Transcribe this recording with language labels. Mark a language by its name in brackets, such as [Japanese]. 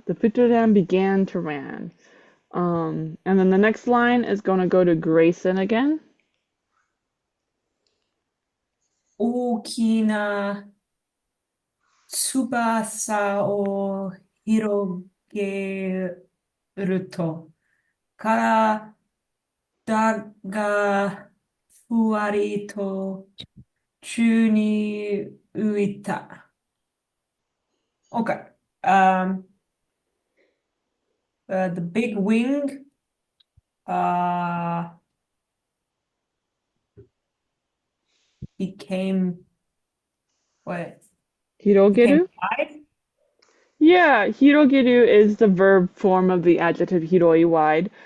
[English] The putteradong began to run. And then the next line is going to go to Grayson again. [Japanese] 大きな翼を広げると、体がふわりと宙に浮いた。 [English] Okay. The big wing uh became what? Became Hirogeru? wide? Yeah, hirogeru is the verb form of the adjective hiroi, wide.